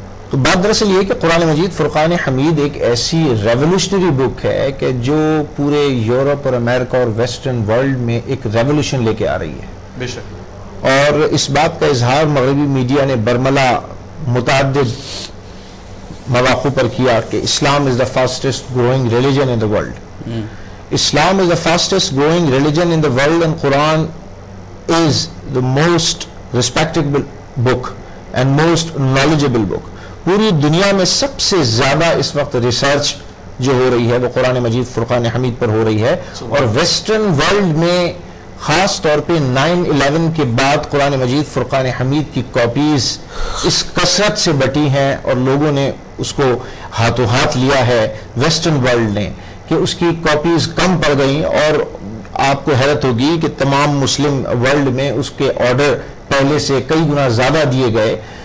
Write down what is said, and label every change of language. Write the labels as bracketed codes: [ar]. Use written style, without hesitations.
[ur] تو بات دراصل یہ کہ قرآن مجید فرقان حمید ایک ایسی ریولوشنری بک ہے کہ جو پورے یورپ اور امریکہ اور ویسٹرن ورلڈ میں ایک ریولوشن لے کے آ رہی ہے. بے شک. اور اس بات کا اظہار مغربی میڈیا نے برملا متعدد مواقع پر کیا کہ [en] Islam is the fastest growing religion in the world. Islam is the fastest growing religion in the world, and Quran is the most respectable book and most knowledgeable book. [ur] پوری دنیا میں سب سے زیادہ اس وقت ریسرچ جو ہو رہی ہے وہ قرآن مجید فرقان حمید پر ہو رہی ہے، اور ویسٹرن ورلڈ میں خاص طور پہ 9/11 کے بعد قرآن مجید فرقان حمید کی کاپیز اس کثرت سے بٹی ہیں، اور لوگوں نے اس کو ہاتھوں ہاتھ لیا ہے ویسٹرن ورلڈ نے کہ اس کی کاپیز کم پڑ گئیں، اور آپ کو حیرت ہوگی کہ تمام مسلم ورلڈ میں اس کے آرڈر پہلے سے کئی گنا زیادہ دیے گئے.